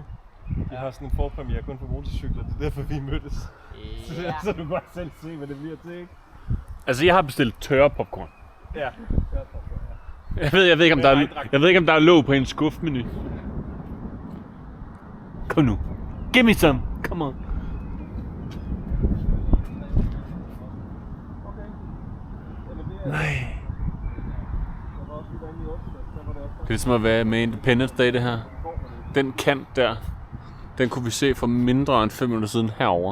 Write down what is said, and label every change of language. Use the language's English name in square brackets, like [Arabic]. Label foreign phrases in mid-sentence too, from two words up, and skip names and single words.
[Danish] De har sådan en forpremiere kun for motorcykler, det er derfor vi mødtes. Ja. Så du kan godt selv se, hvad det bliver til, ikke? Altså, jeg har bestilt tørre popcorn. Ja, tørre popcorn, ja. Jeg ved ikke, om der er låg på en skuffmenu. Kom nu. [English] Give me some. Come on. [Danish] Nej. Det er ligesom at være med Independence Day, det her. Den kant der, den kunne vi se for mindre end 5 minutter siden herover.